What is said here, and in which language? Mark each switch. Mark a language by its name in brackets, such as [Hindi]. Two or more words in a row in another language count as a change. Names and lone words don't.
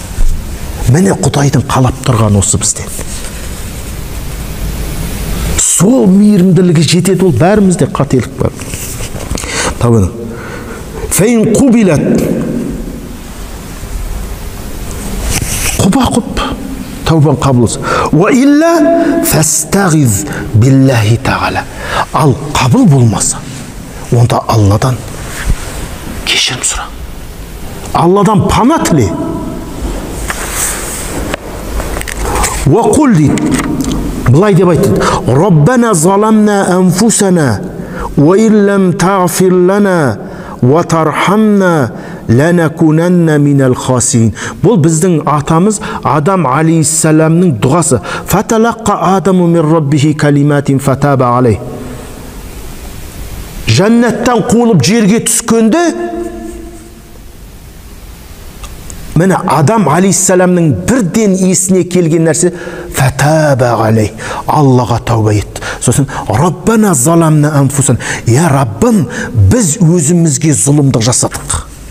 [Kazakh] Міне Құдайдың қалап тұрған осы бізден. Сол мейірімділігі жетеді, ол бәрімізде қателік бар. [Arabic] Тәубаның. فإن قبلت. [Kazakh] Құба-құп. Тәубан қабыл болсын. [Arabic] وإلا فاستعذ بالله تعالى. [Kazakh] Ал қабыл болмаса, онда Алладан кешірім сұра. Алладан пана тіле. [Arabic] وقل [Kazakh] дейді. Былай деп айтты. [Arabic] ربنا ظلمنا أنفسنا وإن لم تغفر لنا وترحمنا لنكونن من الخاسرين. [Kazakh] Бұл біздің атамыз Адам алейхиссаламның дұғасы. [Arabic] فتلقى آدم من ربه كلمات فتاب عليه. [Kazakh] Жәннаттан қуылып жерге түскенде, міне Адам алейхиссаламның бірден есіне келген нәрсе [Arabic] فتاب عليه. [Kazakh] Аллаға тәуба етті. Сосын [Arabic] ربنا ظلمنا أنفسنا. [Kazakh] Я Раббым, біз өзімізге зұлымдық жасадық.